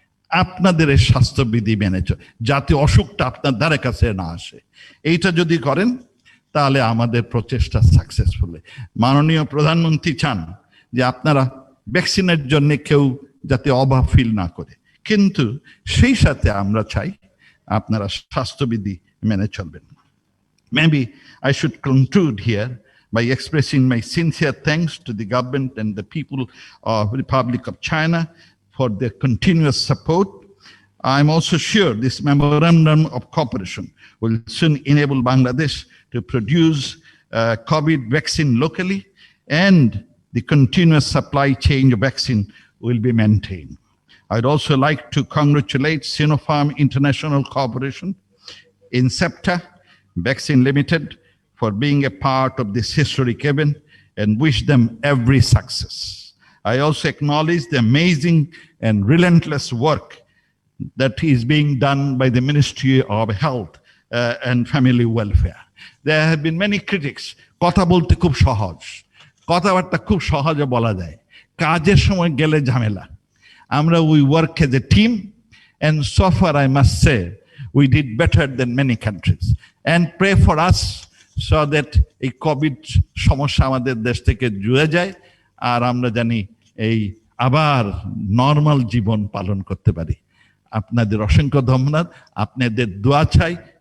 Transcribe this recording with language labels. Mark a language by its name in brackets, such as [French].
[Bangla] আপনাদের এই স্বাস্থ্যবিধি মেনে যাতে অসুখটা আপনার দ্বারের কাছে না আসে, এইটা যদি করেন তাহলে আমাদের প্রচেষ্টা সাকসেসফুল। মাননীয় প্রধানমন্ত্রী চান যে আপনারা ভ্যাকসিনের জন্য কেউ যাতে অভাব ফিল না করে, কিন্তু সেই সাথে আমরা চাই আপনারা স্বাস্থ্যবিধি মেনে চলবেন। [English] Maybe I should conclude here by expressing my sincere thanks to the government and the people of the Republic of China for their continuous support. I'm also sure this memorandum of cooperation will soon enable Bangladesh to produce COVID vaccine locally, and the continuous supply chain of vaccine will be maintained. I'd also like to congratulate Sinopharm International Corporation, Incepta Vaccine Limited, for being a part of this historic event, and wish them every success. I also acknowledge the amazing and relentless work that is being done by the Ministry of Health and Family Welfare. There have been many critics. [Bangla] কথা বলতে খুব সহজ, কথাবার্তা খুব সহজে বলা যায়, কাজের সময় গেলে ঝামেলা। আমরা [English] we work as a team, and so far I must say we did better than many countries. And pray for us so that [Bangla] এই কোভিড সমস্যা আমাদের দেশ থেকে জুড়ে যায় আর আমরা জানি এই আবার নরমাল জীবন পালন করতে পারি। আপনাদের অসংখ্য ধন্যবাদ, আপনাদের দোয়া চাই।